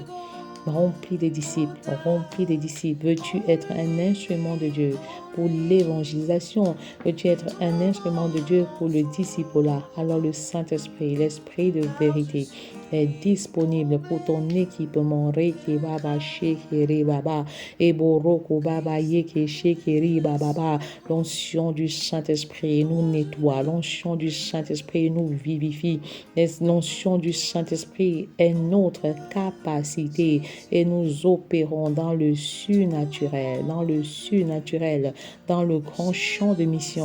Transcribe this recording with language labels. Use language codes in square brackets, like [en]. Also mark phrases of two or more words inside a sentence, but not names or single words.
[fr] Rempli des disciples. Veux-tu être un instrument de Dieu pour l'évangélisation? Veux-tu être un instrument de Dieu pour le discipulat? Alors le Saint-Esprit, l'Esprit de vérité, est disponible pour ton équipement. Reke baba shekere baba eboroko baba yeke shekeri baba. L'onction du Saint-Esprit nous nettoie. L'onction du Saint-Esprit nous vivifie. L'onction du Saint-Esprit est notre capacité et nous opérons dans le surnaturel, dans le grand champ de mission.